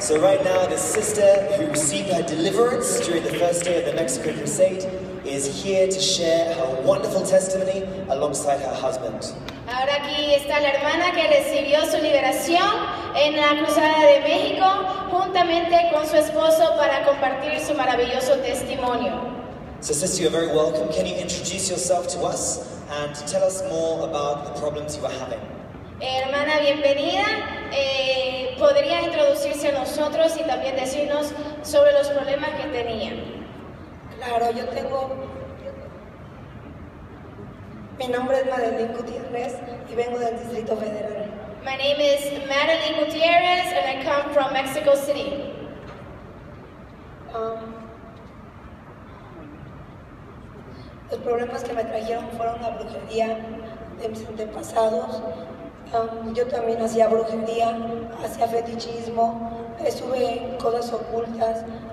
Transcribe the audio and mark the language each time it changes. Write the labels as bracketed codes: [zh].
[en] So right now, the sister who received her deliverance during the first day of the Mexico Crusade is here to share her wonderful testimony alongside her husband. [es] Ahora aquí está la hermana que recibió su liberación en la Cruzada de México, juntamente con su esposo para compartir su maravilloso testimonio. [en] So sister, you're very welcome. Can you introduce yourself to us and tell us more about the problems you are having? [es] Hermana, bienvenida. ¿Podría introducirse a nosotros y también decirnos sobre los problemas que tenía? Claro, mi nombre es Madeline Gutiérrez y vengo del Distrito Federal. [en] My name is Madeline Gutierrez and I come from Mexico City. [es] Los problemas que me trajeron fueron la brujería de mis antepasados. Yo también hacía brujería, hacía fetichismo, estuve en cosas ocultas.